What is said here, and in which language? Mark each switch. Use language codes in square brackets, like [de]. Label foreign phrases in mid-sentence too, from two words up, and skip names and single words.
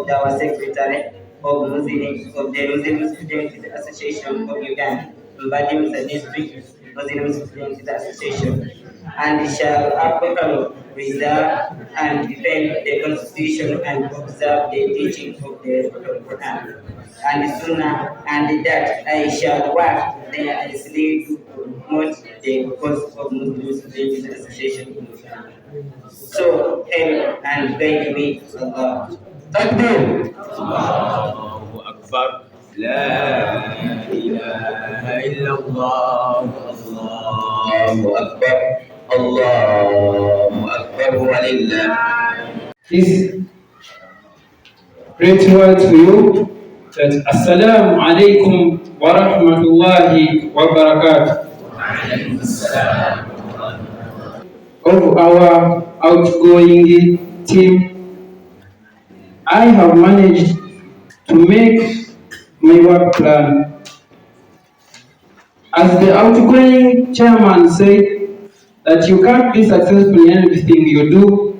[en] our Secretary of the Muslim Students Association of Uganda, Mbale District Muslim Students Association, and shall faithfully preserve and defend the Constitution and observe the teaching of the Quran and Sunnah, and that I shall work tirelessly to promote the cause of Muslim Students Association in Uganda. So help and guide me, Allah. Takbir. [ar] الله أكبر. لا إله إلا الله. الله أكبر. الله أكبر ولله. [en] Please great word to you that [ar] السلام عليكم ورحمة الله وبركاته. [en] Of our outgoing team, I have managed to make my work plan. As the outgoing chairman said, that you can't be successful in everything you do.